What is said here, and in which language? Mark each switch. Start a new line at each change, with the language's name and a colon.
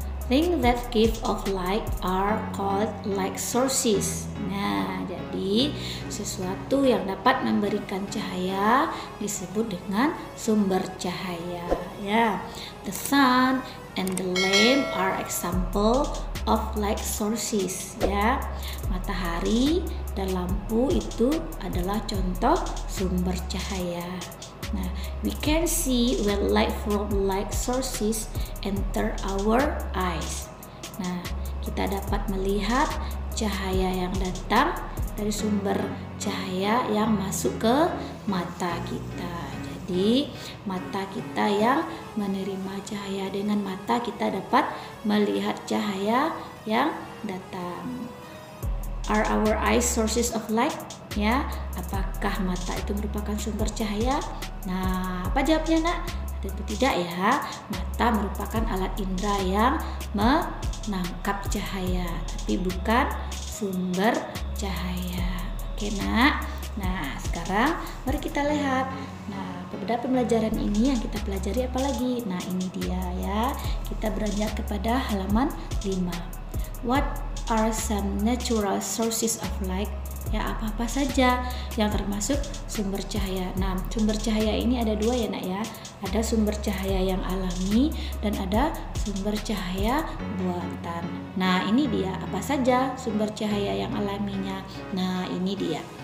English: Things that give off light are called light sources.
Indonesian: Nah, jadi sesuatu yang dapat memberikan cahaya disebut dengan sumber cahaya ya.
English: The sun and the lamp are example of light sources ya.
Indonesian: Matahari dan lampu itu adalah contoh sumber cahaya.
English: Nah, we can see when light from light sources enter our eyes.
Indonesian: Nah, kita dapat melihat cahaya yang datang dari sumber cahaya yang masuk ke mata kita. Jadi, mata kita yang menerima cahaya, dengan mata kita dapat melihat cahaya yang datang.
English: Are our eyes sources of light?
Indonesian: Ya, apakah mata itu merupakan sumber cahaya? Nah, apa jawabnya nak? Tentu tidak ya. Mata merupakan alat indera yang menangkap cahaya, tapi bukan sumber cahaya. Oke nak. Nah, sekarang mari kita lihat. Nah, pada pembelajaran ini yang kita pelajari apa lagi? Nah, ini dia ya. Kita beranjak kepada halaman 5.
English: What are some natural sources of light?
Indonesian: Ya, apa-apa saja yang termasuk sumber cahaya. Nah, sumber cahaya ini ada dua ya nak ya. Ada sumber cahaya yang alami dan ada sumber cahaya buatan. Nah, ini dia. Apa saja sumber cahaya yang alaminya? Nah, ini dia.